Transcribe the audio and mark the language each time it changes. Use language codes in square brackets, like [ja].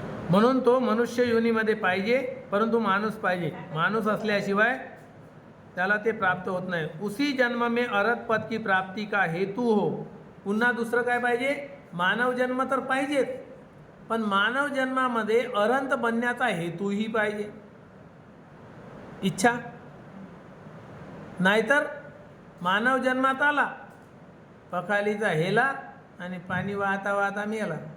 [mr] म्हणून तो मनुष्य योनीमध्ये पाहिजे, परंतु माणूस पाहिजे. माणूस असल्याशिवाय त्याला ते प्राप्त होत नाही. [hi] उसी जन्म में अरहत पद की प्राप्ति का हेतु हो. [mr] पुन्हा दुसरं काय पाहिजे? मानव जन्म तर पाहिजेच, पण मानव जन्मामध्ये अरहंत बनण्याचा हेतूही पाहिजे, इच्छा. नाहीतर मानव जन्मात आला, पखालीचा हेला आणि पाणी वाहता वाहता मेला.